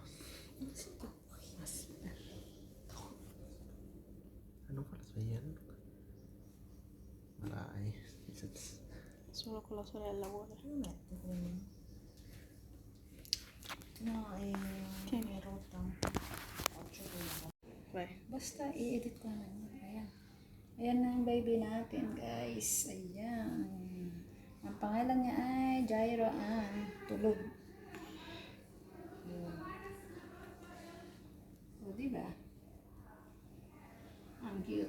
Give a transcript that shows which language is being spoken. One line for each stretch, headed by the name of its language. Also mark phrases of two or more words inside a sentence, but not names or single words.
Italian: Aspetta. Non fa la svegliare. Ma dai. Solo con la sorella vuole. No, Tieni. è rotta. Vai.
Filipino: basta i-edit ko na. Ayan. Ayan na ang baby natin, guys. Ayan. Ang pangalan niya ay Jairo Ann. Tulog. Diba? Ang cute.